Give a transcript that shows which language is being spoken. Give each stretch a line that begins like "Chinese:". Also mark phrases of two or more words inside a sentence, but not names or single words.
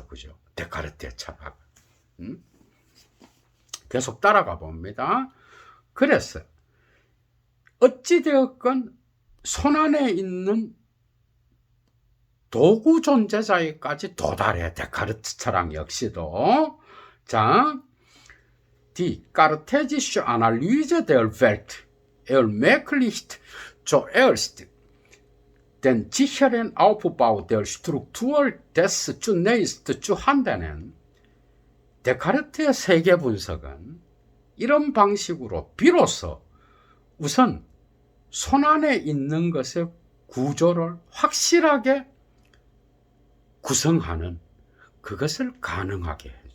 Korean: 그죠? 데카르트의 철학. 계속 따라가 봅니다. 그래서 어찌되었건 손안에 있는 도구 존재자에까지 도달해. 데카르트 철학 역시도. 자,
German: die kartesische Analyse der Welt ermöglicht zuerst den sicheren Aufbau der Struktur des zunächst zu handeln.
Korean: 데카르트의 세계 분석은 이런 방식으로 비로소 우선 손안에 있는 것의 구조를 확실하게 구성하는 그것을 가능하게 해줘.